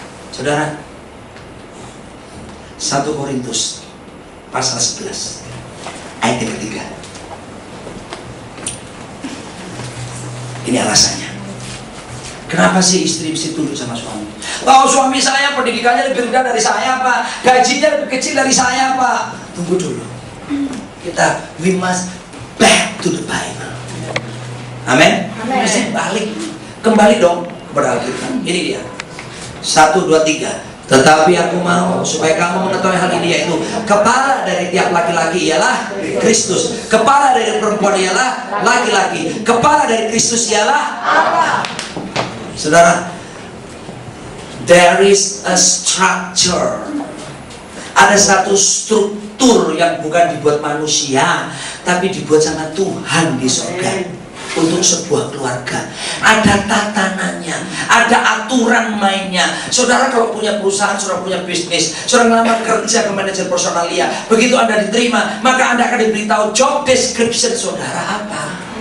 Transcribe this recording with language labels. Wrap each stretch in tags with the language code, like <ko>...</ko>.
<id>Saudara, 1 Korintus pasal 11 ayat yang ketiga. Ini alasannya. Kenapa sih istri mesti tunduk sama suami? Tahu suami saya pendidikannya lebih rendah dari saya Pak, gajinya lebih kecil dari saya Pak. Tunggu dulu.</id> <en>We must back to the Bible.</en> <id>Amin. Mesti balik, kembali dong kepada Alkitab. Ini dia. 1, 2, 3. Tetapi aku mau supaya kamu mengetahui hal ini, yaitu kepala dari tiap laki-laki ialah Kristus, kepala dari perempuan ialah laki-laki, kepala dari Kristus ialah apa? Saudara,</id> <en>there is a structure.</en> <id>Ada satu struktur yang bukan dibuat manusia, tapi dibuat sama Tuhan di surga. Untuk sebuah keluarga ada tatanannya, ada aturan mainnya. Saudara kalau punya perusahaan, saudara punya bisnis, saudara melamar kerja ke manajer personalia, begitu Anda diterima, maka Anda akan diberitahu job description saudara apa.</id>